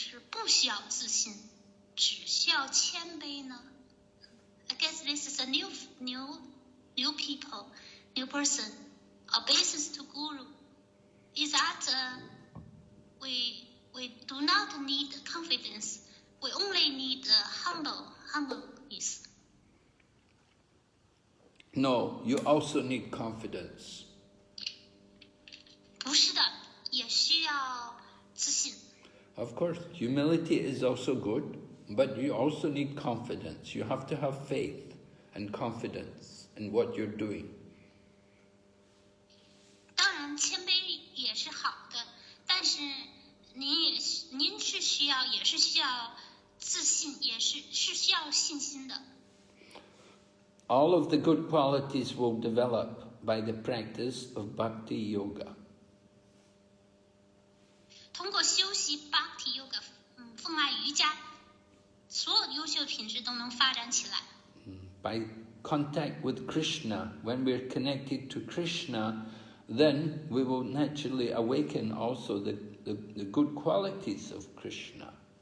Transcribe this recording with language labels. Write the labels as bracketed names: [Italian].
[Chinese] 不需要自信，只需要谦卑呢 [English] ？I guess this is a new people, new person, a basis to Guru. Is that we We do not need confidence. We only need humbleness. No, you also need confidence. [Chinese] 不是的，也需要自信。 [English] Of course, humility is also good, but you also need confidence. You have to have faith and confidence in what you're doing. [Chinese] 当然，谦卑也是好的，但是您是需要自信，也是需要信心的。 [English] All of the good qualities will develop by the practice of bhakti yoga. [Chinese] 通过修习 Bhakti Yoga， 奉爱瑜伽，所有的优秀品质都能发展起来。 [English] By contact with Krishna, when we're connected to Krishna, then we will naturally awaken also the good qualities of Krishna.